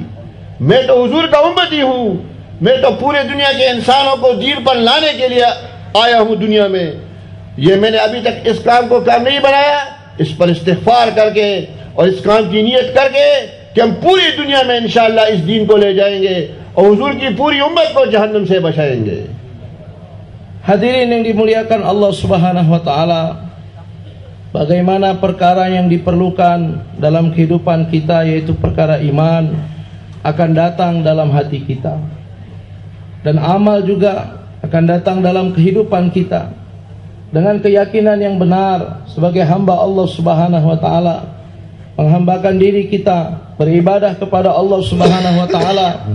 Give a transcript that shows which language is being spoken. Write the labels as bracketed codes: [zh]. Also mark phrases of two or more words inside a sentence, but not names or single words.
[ur] میں تو حضور کا امتی ہوں، میں تو پورے دنیا کے انسانوں کو دین پر لانے کے لیے آیا ہوں دنیا میں، یہ میں نے ابھی تک اس کام کو کام نہیں بنایا۔ اس پر استغفار کر کے اور اس کام کی نیت کر کے کہ ہم پوری دنیا میں انشاءاللہ اس دین کو لے جائیں گے اور حضور کی پوری امت کو جہنم سے بچائیں گے۔ [ms] Hadirin yang dimuliakan [ar] الله سبحانه وتعالى, [ms] bagaimana perkara yang diperlukan dalam kehidupan kita yaitu perkara iman akan datang dalam hati kita, dan amal juga akan datang dalam kehidupan kita dengan keyakinan yang benar sebagai hamba [ar] الله سبحانه وتعالى, [ms] menghambakan diri kita beribadah kepada [ar] الله سبحانه وتعالى,